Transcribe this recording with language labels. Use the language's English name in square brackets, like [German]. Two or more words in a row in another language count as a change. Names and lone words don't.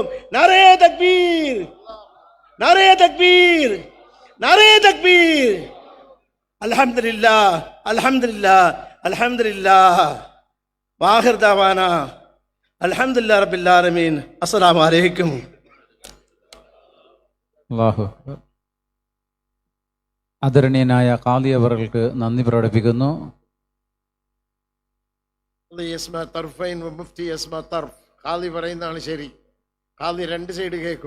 [Urdu] نعرۂ تکبیر، نعرۂ تکبیر، نعرۂ تکبیر. [Arabic] الحمد لله، الحمد لله، الحمد لله. وآخر دعوانا الحمد لله رب العالمين. السلام عليكم. الله أكبر. [Malayalam] ആദരണീയനായ ഖാദി അവർക്ക് നന്ദി പ്രകടിപ്പിക്കുന്നു. ഖാദി പറയുന്നതാണ് ശരി. ഖാദി 2 സൈഡ് കേൾക്കും.